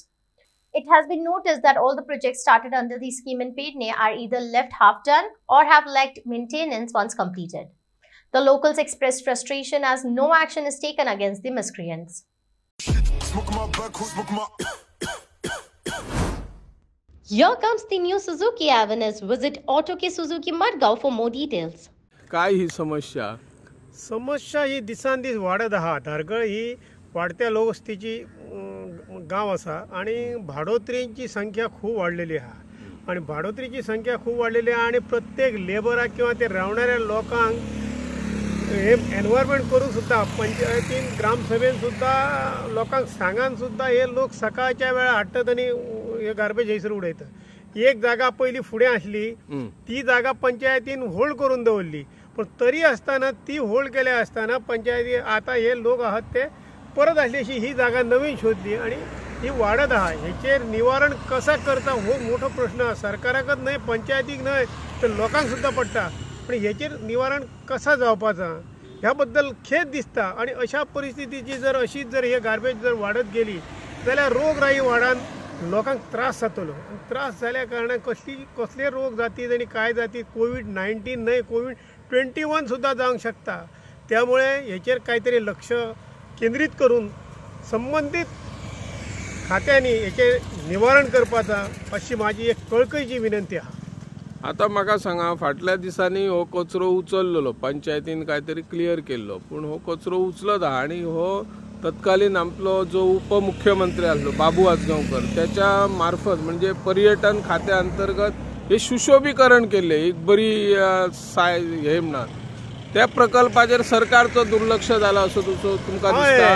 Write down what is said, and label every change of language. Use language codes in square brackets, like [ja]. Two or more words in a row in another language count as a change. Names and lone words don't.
[en] It has been noticed that all the projects started under the scheme in Pedne are either left half done or have lacked maintenance once completed. The locals expressed frustration as no action is taken against the miscreants. Here comes the new Suzuki Avenue. Visit Auto K Suzuki Madgaon for more details. [kok] काय ही समस्या ही दिसांदिस वाढत आहा. धारगळ ही वाढत्या लोकवस्तीची गाव असा आणि भाडोत्रींची संख्या खूप वाढलेली आहे आणि भाडोत्रीची संख्या खूप वाढलेली आहे आणि प्रत्येक लेबराक किंवा ते रावणाऱ्या लोकांक हे एन्व्हायरमेंट करून सुद्धा पंचायतीन ग्रामसभेन सुद्धा लोकांक सांगान सुद्धा हे लोक सकाळच्या वेळा हाडटात आणि हे गार्बेज हैसर उडयतात. एक जागा पहिली फुडें आसली ती जागा पंचायतीन होल्ड करून दवरली, पण तरी असताना ती होल्ड केल्या असताना पंचायती आता हे लोक आहात ते परत असल्याशी ही जागा नवीन शोधली आणि ही वाढत आहे. ह्याचेर निवारण कसा करता हो मोठा प्रश्न सरकाराकच नाही, पंचायतीक नाही तर लोकांक सुद्धा पडटा. पण ह्याचेर निवारण कसा जावपाचा ह्याबद्दल खेद दिसता आणि अशा परिस्थितीची जर अशीच जर हे गार्बेज जर वाढत गेली जाल्यार रोगराई वाढान लोकांक त्रास जातलो. त्रास जाल्या कारणान कसले रोग जातीत आणि काय जातीत कोविड-19 नाही कोविड-21 सुद्धा जावंक शकता. [mr] त्यामुळे ह्याचेर काहीतरी लक्ष केंद्रित करून संबंधित खात्यांनी याचे निवारण करपाचा अशी माझी एक कळकळीची विनंती आहे. [kok] आता म्हाका सांगा, फाटल्या दिसांनी हो कचरो उचललेलो पंचायतीन काहीतरी क्लियर केल्लो, पण हो कचरो उचलत आहा आणि हो तत्कालीन आपलो जो उपमुख्यमंत्री आसलो बाबू आजगांवकर त्याच्या मार्फत म्हणजे पर्यटन खात्या अंतर्गत हे सुशोभीकरण केले एक बरी हे म्हणा त्या प्रकल्पाचेर [mr] सरकारचं दुर्लक्ष झालं असं [kok] तुमका दिसता?